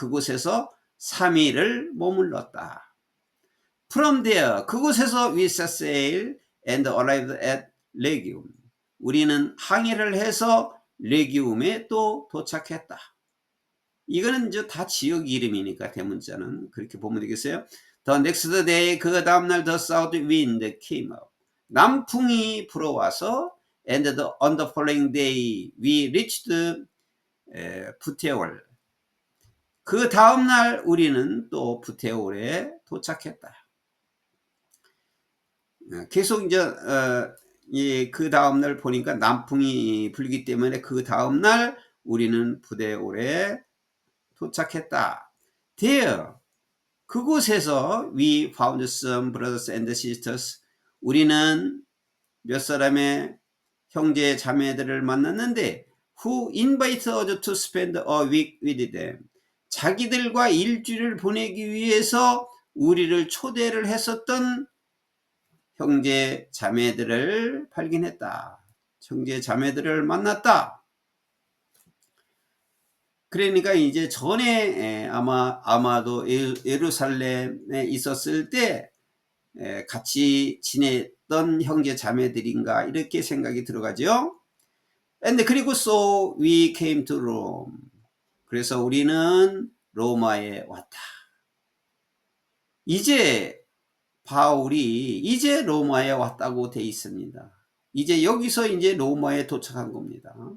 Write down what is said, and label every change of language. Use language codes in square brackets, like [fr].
[ko] 그곳에서 3일을 머물렀다. [en] From there, [ko] 그곳에서 [en] we set sail and arrived at 레기움. [ko] 우리는 항해를 해서 레기움에 또 도착했다. 이거는 이제 다 지역 이름이니까 대문자는 그렇게 보면 되겠어요. [en] The next day, [ko] 그 다음날 [en] the south wind came up. [ko] 남풍이 불어와서 [en] and on the following day we reached 부테올. [ko] 그 다음날 우리는 또 부테올에 도착했다. 계속 이제 그 다음날 보니까 남풍이 불기 때문에 그 다음날 우리는 부테올에 도착했다. [en] There, [ko] 그곳에서 [en] we found some brothers and sisters. [ko] 우리는 몇 사람의 형제 자매들을 만났는데 [en] who invited us to spend a week with them. [ko] 자기들과 일주일을 보내기 위해서 우리를 초대를 했었던 형제 자매들을 발견했다. 형제 자매들을 만났다. 그러니까 이제 전에 아마도 예루살렘에 있었을 때 같이 지냈던 형제 자매들인가 이렇게 생각이 들어가죠. 그리고 [en] so we came to Rome. [ko] 그래서 우리는 로마에 왔다. 이제 바울이 이제 로마에 왔다고 돼 있습니다. 이제 여기서 이제 로마에 도착한 겁니다.